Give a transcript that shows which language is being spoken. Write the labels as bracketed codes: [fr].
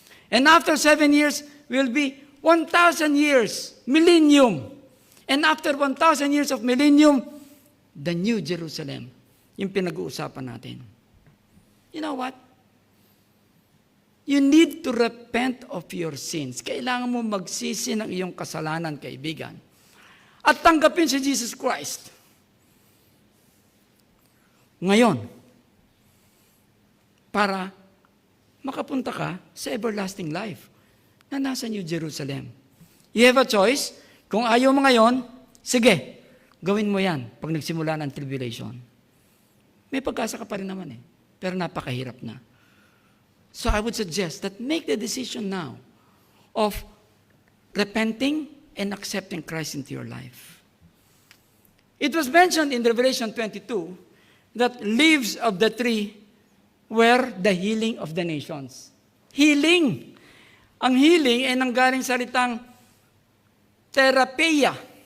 [en] And after 7 years will be 1,000 years, millennium. And after 1,000 years of millennium, the New Jerusalem. [tl] Yung pinag-uusapan natin. [en] You know what? You need to repent of your sins. [tl] Kailangan mo magsisi ng iyong kasalanan, kaibigan. At tanggapin si Jesus Christ. Ngayon, para makapunta ka sa everlasting life na nasa New Jerusalem. [en] You have a choice. [tl] Kung ayaw mo ngayon, sige, gawin mo yan pag nagsimula ng tribulation. May pag-asa ka pa rin naman eh. Pero napakahirap na. [en] So I would suggest that make the decision now of repenting and accepting Christ into your life. It was mentioned in Revelation 22 that leaves of the tree were the healing of the nations. Healing. [tl] Ang healing ay nanggaling salitang therapia.